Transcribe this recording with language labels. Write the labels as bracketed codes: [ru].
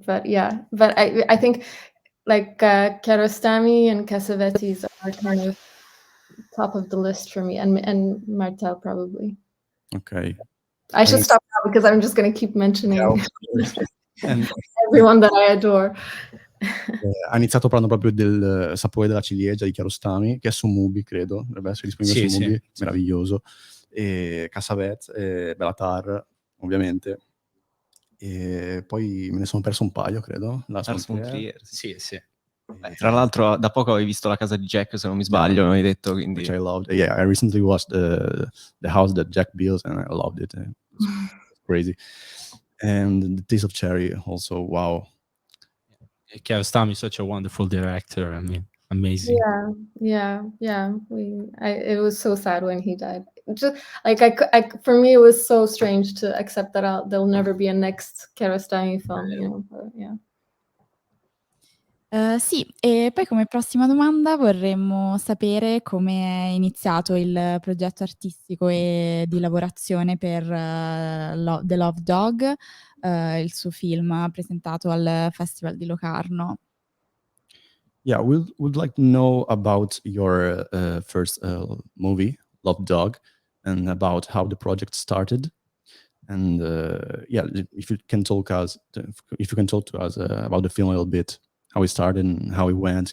[en] But yeah, but I think like Kiarostami and Cassavetes are kind of top of the list for me, and Martel probably. Ok. I should stop now because I'm just going to keep mentioning And everyone that I adore. [it] ha iniziato parlando proprio del sapore della ciliegia di Kiarostami, che è su Mubi, credo, dovrebbe essere disponibile su Mubi, meraviglioso. E Cassavetes, Bellatar, ovviamente. E poi me ne sono perso un paio, credo. Lars von Trier. Sì. Tra l'altro da poco avevi visto La casa di Jack, se non mi sbaglio, mi hai detto, quindi... [en] Which I loved. Yeah, I recently watched the house that Jack built, and I loved it. It's crazy. And The Taste of Cherry also, wow. Kiarostami is such a wonderful director. I mean, amazing. Yeah. It was so sad when he died. Just like for me, it was so strange to accept that there'll never be a next Kiarostami film. But, yeah. [it] Sì, e poi come prossima domanda vorremmo sapere come è iniziato il progetto artistico e di lavorazione per The Love Dog, il suo film presentato al Festival di Locarno. [en] Yeah, we'd like to know about your first movie, Love Dog, and about how the project started. And if you can talk to us about the film a little bit, how it started and how it went.